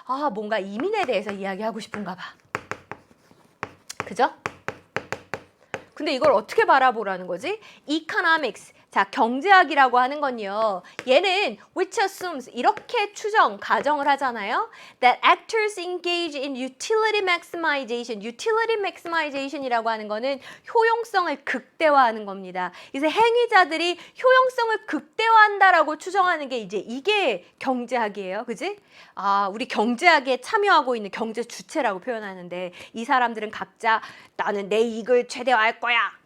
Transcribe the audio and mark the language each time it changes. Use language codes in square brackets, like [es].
[ko] 뭔가 이민에 대해서 이야기하고 싶은가 봐. 그죠? 근데 이걸 어떻게 바라보라는 거지? [en] Economics. [ko] 자, 경제학이라고 하는 건요. 얘는 [en] which assumes [ko] 이렇게 가정을 하잖아요. [en] That actors engage in utility maximization. utility maximization [ko] 이라고 하는 거는 효용성을 극대화하는 겁니다. 그래서 행위자들이 효용성을 극대화한다라고 추정하는 게 이게 경제학이에요. 그지? 우리 경제학에 참여하고 있는 경제 주체라고 표현하는데 이 사람들은 각자 나는 내 이익을 최대화할 거야.